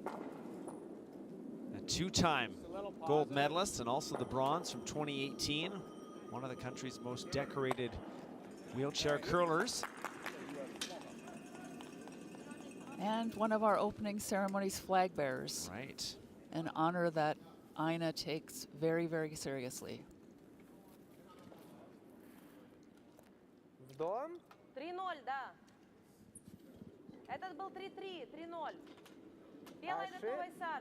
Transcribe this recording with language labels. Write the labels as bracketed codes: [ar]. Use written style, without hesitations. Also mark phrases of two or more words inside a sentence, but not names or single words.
[en] A 2-time gold medalist and also the bronze from 2018. One of the country's most decorated wheelchair curlers. And one of our opening ceremonies flag bearers. Right. An honor that Ina takes very, very seriously. [ru] В дом? 3-0, да. Этот был 3-3, 3-0. [lv] Pielaida Ши- tuvais sargs.